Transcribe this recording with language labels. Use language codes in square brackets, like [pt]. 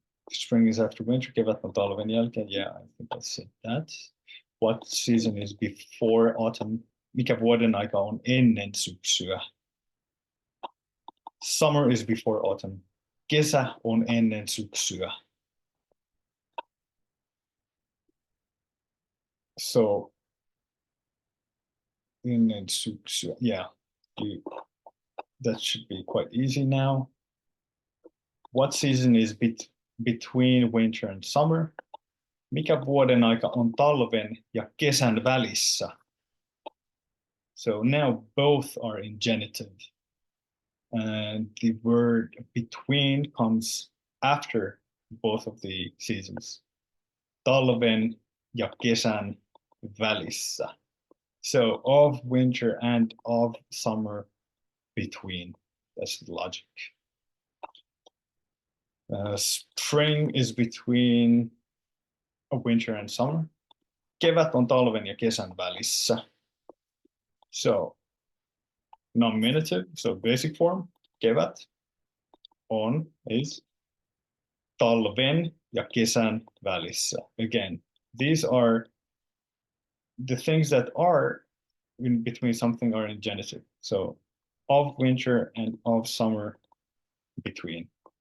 [en] Spring is after winter, [fi] kevät on talven jälkeen. [en] Yeah, I think I said that. What season is before autumn? [fi] Mikä vuoden aika on ennen syksyä? [en] Summer is before autumn. [fi] Kesä on ennen syksyä. [en] So ennen syksyä, yeah, that should be quite easy now. What season is between winter and summer? [fi] Mikä vuoden aika on talven ja kesän välissä? [en] So now both are in genitive. And the word between comes after both of the seasons. [fi] Talven ja kesän välissä. [en] So of winter and of summer between. That's the logic. Spring is between winter and summer. [fi] Kevät on talven ja kesän välissä. [en] So nominative, so basic form, [fi] kevät on [en] is [fi] talven ja kesän välissä. [en] Again, these are the things that are in between something are in genitive. So of winter and of summer between.